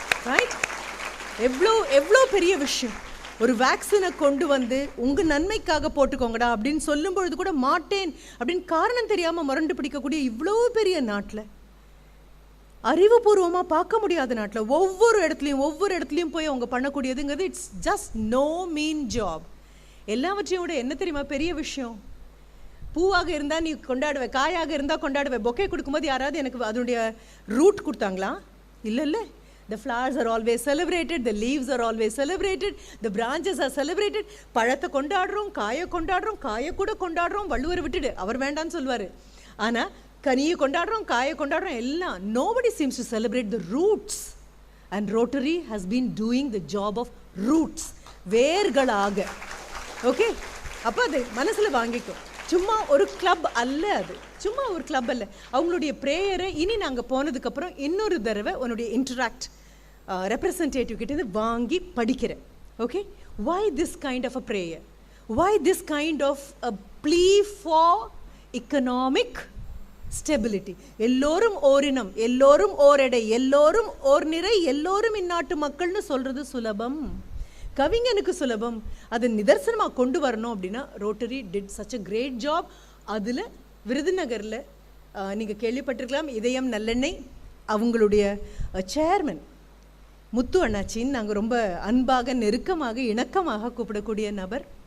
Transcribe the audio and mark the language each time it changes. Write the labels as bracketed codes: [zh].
[ta] Right? எவ்வளோ எவ்வளோ பெரிய விஷயம். ஒரு வேக்சினை கொண்டு வந்து உங்கள் நன்மைக்காக போட்டுக்கோங்கடா அப்படின்னு சொல்லும் பொழுது கூட மாட்டேன் அப்படின்னு காரணம் தெரியாமல் முரண்டு பிடிக்கக்கூடிய இவ்வளோ பெரிய நாட்டில், அறிவுபூர்வமாக பார்க்க முடியாத நாட்டில் ஒவ்வொரு இடத்துலையும் போய் அவங்க பண்ணக்கூடியதுங்கிறது [en] It's just no mean job. [ta] எல்லாவற்றையும் விட என்ன தெரியுமா பெரிய விஷயம்? பூவாக இருந்தால் நீ கொண்டாடுவே, காயாக இருந்தால் கொண்டாடுவே. பொக்கே கொடுக்கும்போது யாராவது எனக்கு அதனுடைய ரூட் கொடுத்தாங்களா? இல்லை. [en] The flowers are always celebrated, the leaves are always celebrated, the branches are celebrated. [ta] பழத்தை கொண்டாடுறோம், காயை கூட கொண்டாடுறோம். வள்ளுவர் விட்டுடு, அவர் வேண்டான்னு சொல்லுவார். ஆனால் கனியை கொண்டாடுறோம், காயை கொண்டாடுறோம், எல்லாம். [en] Nobody seems to celebrate the roots. And Rotary has been doing the job of roots. [ta] வேர்களாக. Okay, அப்போ அது மனசில் வாங்கிக்கும். சும்மா ஒரு கிளப் அல்ல, அது சும்மா ஒரு கிளப் அல்ல. அவங்களுடைய ப்ரேயரை இனி நாங்கள் போனதுக்கப்புறம் இன்னொரு தடவை உன்னுடைய இன்டராக்ட் ரெப்ரசன்டேட்டிவ் கிட்டேருந்து வாங்கி படிக்கிறேன். [en] Okay, why this kind of a prayer? Why this kind of a plea for economic stability? [ta] எல்லோரும் ஓரினம், எல்லோரும் ஓரெடை, எல்லோரும் ஓர் நிறை, எல்லோரும் இந்நாட்டு மக்கள்னு சொல்கிறது சுலபம், கவிஞனுக்கு சுலபம். அதை நிதர்சனமாக கொண்டு வரணும் அப்படின்னா rotary [en] Did such a great job. [ta] அதில் விருதுநகரில் நீங்கள் கேள்விப்பட்டிருக்கலாம், இதயம் நல்லெண்ணெய் அவங்களுடைய சேர்மன் முத்து அண்ணாச்சின்னு நாங்கள் ரொம்ப அன்பாக நெருக்கமாக இணக்கமாக கூப்பிடக்கூடிய நபர்.